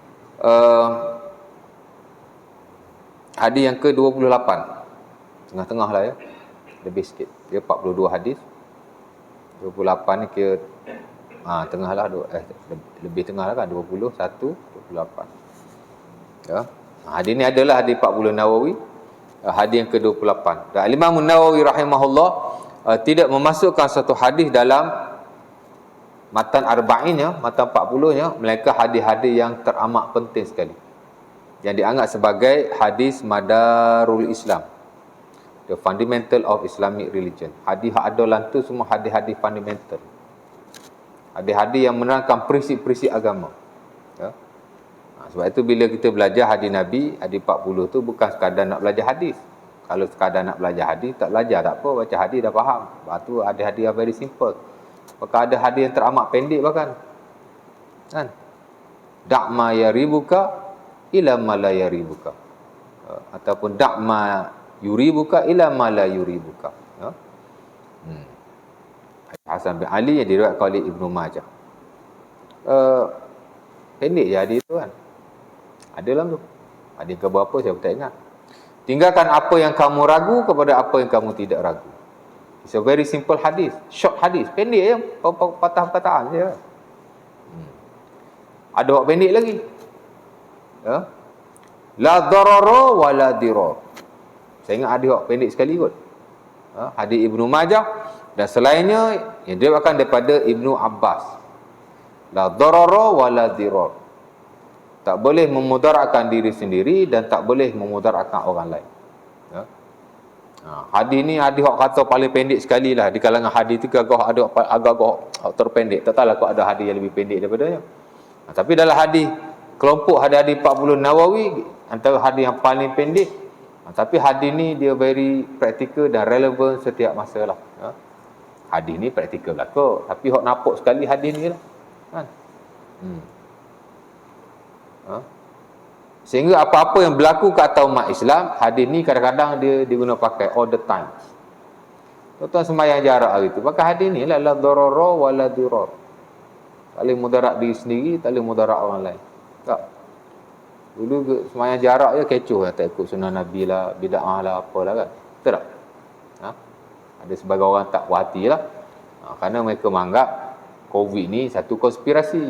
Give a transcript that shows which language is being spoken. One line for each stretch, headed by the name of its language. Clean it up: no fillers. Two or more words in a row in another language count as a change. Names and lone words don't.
Malay: hadis yang ke-28, tengah-tengah lah ya, lebih sikit, dia 42 hadis, 28 ni kira tengah lah, lebih tengah lah kan, 21, 28 ya. Hadis ni adalah hadis 40 Nawawi, hadis yang ke-28. Dan Imam Nawawi rahimahullah tidak memasukkan satu hadis dalam matan arba'innya, matan 40-nya, melainkan hadis-hadis yang teramat penting sekali, yang dianggap sebagai hadis
Arabic: مدار الإسلام,
English: the fundamental of Islamic religion.
Malay: Hadis adolan tu semua hadis-hadis fundamental, hadis-hadis yang menerangkan prinsip-prinsip agama ya. Sebab itu bila kita belajar hadis Nabi, hadis 40 tu bukan sekadar nak belajar hadis. Kalau sekadar nak belajar hadis, tak belajar tak apa, baca hadis dah faham. Lepas tu ada hadis yang
English: very simple.
Malay: Bahkan ada hadis yang teramat pendek bahkan. Kan?
Arabic: دع ما يريبك إلى ما لا يريبك. Ataupun دع ما يريبك إلى ما لا يريبك.
Malay: Ya. Hasan bin Ali yang diriwayatkan oleh Ibnu Majah. Pendek je hadis tu kan. Ada dalam tu. Hadis ke berapa saya tak ingat. Tinggalkan apa yang kamu ragu kepada apa yang kamu tidak ragu.
English: It's a very simple hadis, short hadis,
Malay: pendek je, patah perkataan je. Ada wak pendek lagi. Ya.
Arabic: لا ضرر ولا ضرار.
Malay: Saya ingat ada wak pendek sekali kot. Hadis Ibnu Majah dan selainnya yang diriwayatkan daripada Ibnu Abbas.
Arabic: لا ضرر ولا ضرار.
Malay: Tak boleh memudaratkan diri sendiri dan tak boleh memudaratkan orang lain. Ya. Hadis ni hadis hak kata paling pendek sekali lah di kalangan hadis tu, agak terpendek. Tak tahulah kok ada hadis yang lebih pendek daripadanya. Tapi dalam hadis kelompok hadis 40 Nawawi, antara hadis yang paling pendek. Tapi hadis ni dia
English: very practical
Malay: dan relevan setiap masa lah. Ya. Hadis ni praktikal belaka, tapi hak nampak sekali hadis ni lah. Kan? Sehingga apa-apa yang berlaku ke atas umat Islam, hadis ni kadang-kadang dia diguna pakai
English: all the time.
Malay: Tuan-tuan sembahyang jarak hari tu, pakai hadis ni lah,
Arabic: لا ضرر ولا ضرار.
Malay: Tak boleh mudarat diri sendiri, tak boleh mudarat orang lain. Tak. Dulu sembahyang jarak je kecoh lah, tak ikut sunnah Nabi lah, bid'ah lah, apalah kan. Betul tak? Ada sebagai orang tak puas hati lah. Kerana mereka menganggap COVID ni satu konspirasi.